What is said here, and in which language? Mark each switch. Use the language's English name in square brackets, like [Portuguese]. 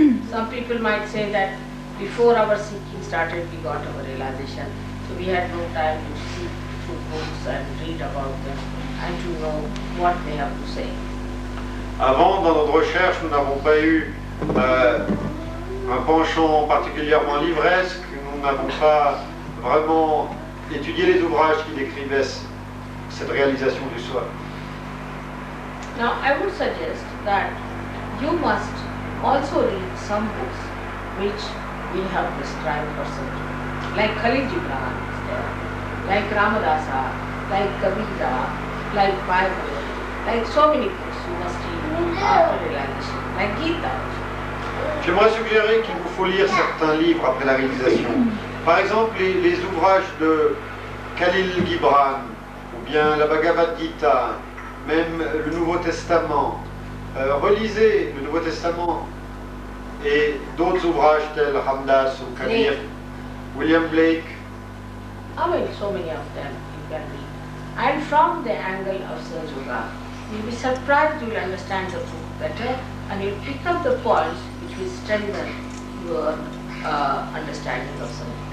[English] Some people might say that before our seeking started, we got our realization. So we had no time to seek through books and read about them and to know what they have to say. [French] Avant, dans notre recherche, nous n'avons pas eu un penchant particulièrement livresque. Nous n'avons pas vraiment étudié les ouvrages qui décrivaient cette réalisation du soi. [English] Now I would suggest that you must also read some books which we have prescribed for surgery. Like Khalil Gibran is there, like Ramadasa, like Kavita, like Bible, like so many books you must read after realization, like Gita. [French] J'aimerais suggérer qu'il vous faut lire certains livres après la réalisation. Par exemple, les ouvrages de Khalil Gibran, ou bien la Bhagavad Gita, même le Nouveau Testament. Relisez le Nouveau Testament et d'autres ouvrages tels Ramdas ou Kabir, William Blake. [English] I mean, so many of them you can read. And from the angle of Sahaja Yoga, you'll be surprised, you'll understand the truth better, and you'll pick up the points which will strengthen your understanding of Sahaja.